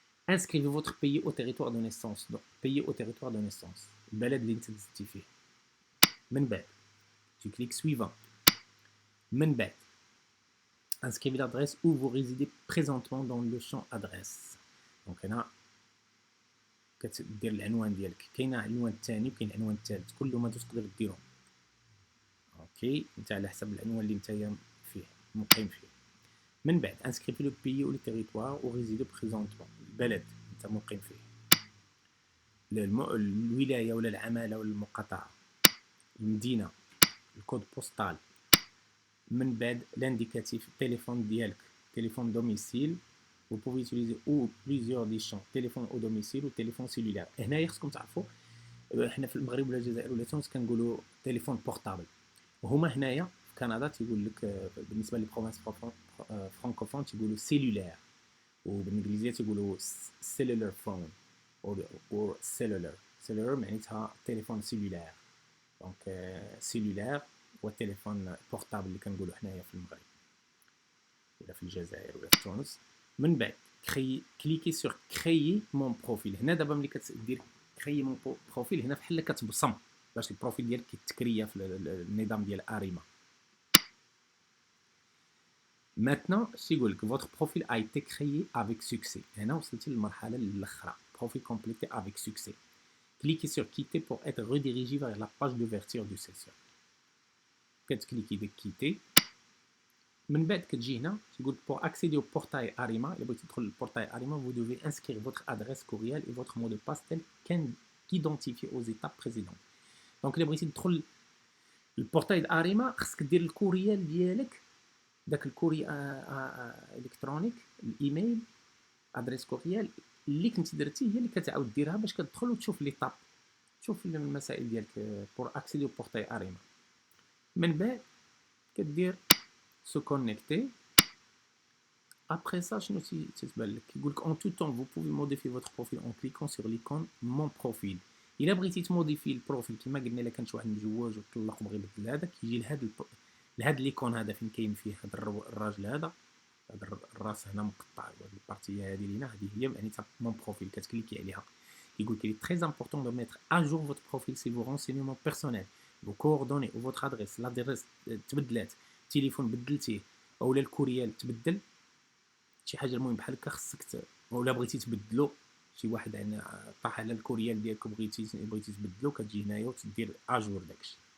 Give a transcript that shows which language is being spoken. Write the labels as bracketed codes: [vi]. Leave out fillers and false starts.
[fr] inscrivez votre pays au territoire de naissance. donc pays au territoire de naissance [ar] البلد اللي انت دزتي فيه. [fr] من بعد tu cliques suivant. من بعد inscrivez l'adresse où vous résidez présentement dans le champ adresse. donc هنا [ar] كتدير العنوان ديالك. كاين العنوان الثاني وكاين العنوان الثالث، كلهم هادو تقدر ديرهم. اوكي، انت على حسب العنوان اللي نتايا فيه مقيم فيه. من بعد انسكريبي لو بيي او لو تيريتوار او ريزيدو بريزونتمون، البلد انت مقيم فيه، الولايه ولا العماله ولا المقاطعه، المدينه، الكود بوستال. من بعد لانديكاتيف التليفون ديالك، تليفون دوميسيل. [fr] vous pouvez utiliser ou plusieurs des champs téléphone au domicile ou téléphone cellulaire. [ar] هنايا خصكم تعرفوا احنا في المغرب ولا الجزائر ولا تونس كنقولوا تليفون بورتابل، وهما هنايا في كندا تيقول لك بالنسبه للبروفانس فرانكوفون تيقولوا سيلولير، وبالانجليزيه تيقولوا سيلولر فون او سيلولر معناتها تليفون سيلولير. دونك سيلولير هو التليفون بورتابل اللي كنقولوا حنايا في المغرب ولا في الجزائر ولا في تونس. من بعد كليكي سور كريي مون بروفيل. هنا دابا ملي كتدير كريي مون بروفيل هنا بحال كتبصم باش البروفيل ديالك كيتكريا في النظام ديال اريما. [fr] Maintenant [ar] تيقول لك [fr] votre profil a été créé avec succès. [ar] هنا وصلتي للمرحله الاخرى، [fr] profil complété avec succès. Cliquez sur quitter pour être redirigé vers la page d'ouverture du session. [ar] كتكليكي ديك كيتي. من بعد كتجي هنا تقول [fr] pour accéder au portail Arima. [ar] إلا بغيتي تدخل للبورتاي [fr] Arima vous devez inscrire votre adresse courriel et votre mot de passe tel qu'identifié aux étapes précédentes. [ar] دونك إلا بغيتي تدخل للبورتاي Arima خصك دير الكوريال ديالك، داك الكوري الكترونيك الايميل ادريس كوريال اللي كنتي درتي هي اللي كتعاود ديرها باش كتدخل وتشوف لي طاب، تشوف المسائل ديالك [fr] pour accéder au portail Arima. [ar] من بعد كدير [fr] se connecter. Après ça, [ar] شنو تتبان لك؟ كيقول لك [fr] en tout temps vous pouvez modifier votre profil en cliquant sur l'icône mon profil. [ar] الا بغيتي تموديفي البروفيل كما قلنا الا كان شي واحد مجوج وطلق وبغى يبدل هذا كيجي لهاد ليكون هذا فين كاين فيه هذا الراجل هذا الراس هنا مقطع، وهاد البارتيه هذه لينا هذه هي معناتها مون بروفيل. كتكليكي عليها كيقول لك [fr] il est très important de mettre à jour votre profil si vos renseignements personnels, vos coordonnées ou votre adresse l'adresse [ar] تبدلات، التليفون بدلتيه اولا الكوريال تبدل شي حاجه المهم بحال هكا خصك ولا بغيتي تبدلو شي واحد انا طاح على الكوريال ديالك وبغيتي تبدلو كتجي هنايا وتدير اجور داكشي.